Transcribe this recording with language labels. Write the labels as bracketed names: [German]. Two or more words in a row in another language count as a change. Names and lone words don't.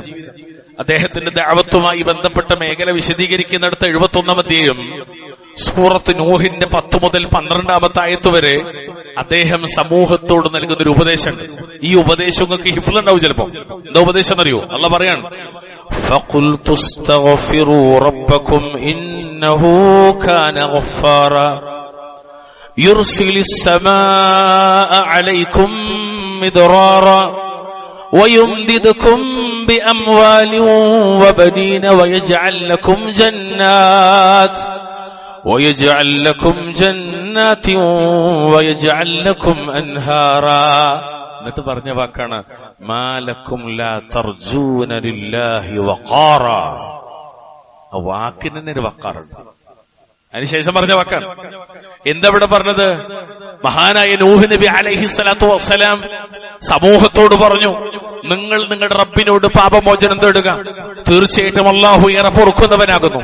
[Malayalam] അദ്ദേഹത്തിന്റെ ദഅവത്തുമായി ബന്ധപ്പെട്ട മേഖല വിശദീകരിക്കുന്നിടത്ത് 71-ാം അധ്യായം സൂറത്ത് നൂഹിന്റെ 10 മുതൽ 12-ാമത്തെ ആയത്ത് വരെ അദ്ദേഹം സമൂഹത്തോട് നൽകുന്ന ഒരു ഉപദേശമുണ്ട്. ഈ ഉപദേശം നിങ്ങൾക്ക് ഹിഫ്ളുണ്ടാവും ചിലപ്പോ. എന്താ ഉപദേശം എന്നറിയോ? അല്ലാഹ് പറയാണ്, [Arabic] فَقُلْتُ اسْتَغْفِرُوا رَبَّكُمْ إِنَّهُ كَانَ غَفَّارًا يُرْسِلِ السَّمَاءَ عَلَيْكُمْ مِدْرَارًا وَيُمْدِدْكُمْ بِأَمْوَالٍ وَبَنِينَ وَيَجْعَلْ لَكُمْ جَنَّاتٍ وَيَجْعَلْ لَكُمْ أَنْهَارًا. [Malayalam] എന്നിട്ട് പറഞ്ഞ വാക്കാണ് [Arabic] ما لكم لا ترجون لله وقارا. [Malayalam] ആ വാക്കിന് തന്നെ ഒരു വഖാറുണ്ട്. അതിനുശേഷം പറഞ്ഞ വാക്കാണ്. എന്താ ഇവിടെ പറഞ്ഞത്? മഹാനായ നൂഹ് നബി [Arabic] عليه الصلاة والسلام [Malayalam] സമൂഹത്തോട് പറഞ്ഞു, നിങ്ങൾ നിങ്ങളുടെ റബ്ബിനോട് പാപമോചനം തേടുക, തീർച്ചയായിട്ടും അല്ലാഹു ഏറെ പൊറുക്കുന്നവനാകുന്നു.